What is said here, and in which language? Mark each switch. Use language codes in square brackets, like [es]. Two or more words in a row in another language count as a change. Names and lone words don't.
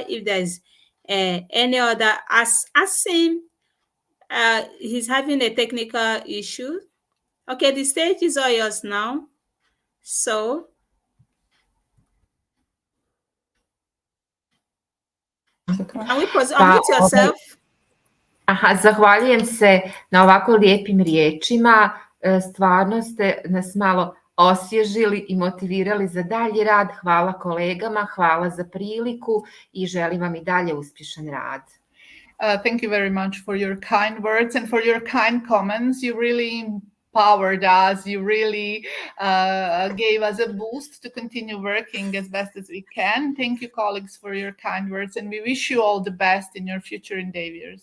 [en] If there's any other, asking, he's having a technical issue. Okay, the stage is all yours now. So, can we unmute yourself? [bs] Zahvaljujem se na ovako lijepim riječima. Stvarno ste nas malo osvježili i motivirali za dalji rad. Hvala kolegama, hvala za priliku i želim vam i dalje uspješan rad. [en] Thank you very much for your kind words and for your kind comments. You really empowered us. You really gave us a boost to continue working as best as we can. Thank you, colleagues, for your kind words, and we wish you all the best in your future endeavors.